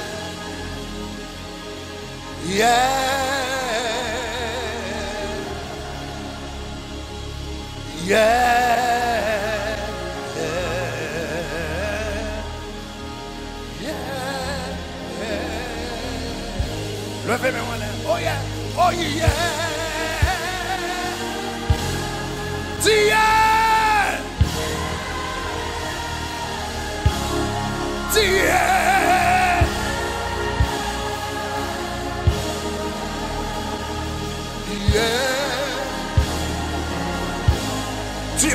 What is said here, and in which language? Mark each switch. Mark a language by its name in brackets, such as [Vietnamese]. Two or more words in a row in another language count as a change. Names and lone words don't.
[English] Yeah. yeah, yeah, yeah. [French] Levez-moi là. [English] Oh yeah, oh yeah. Yeah, yeah. Yeah.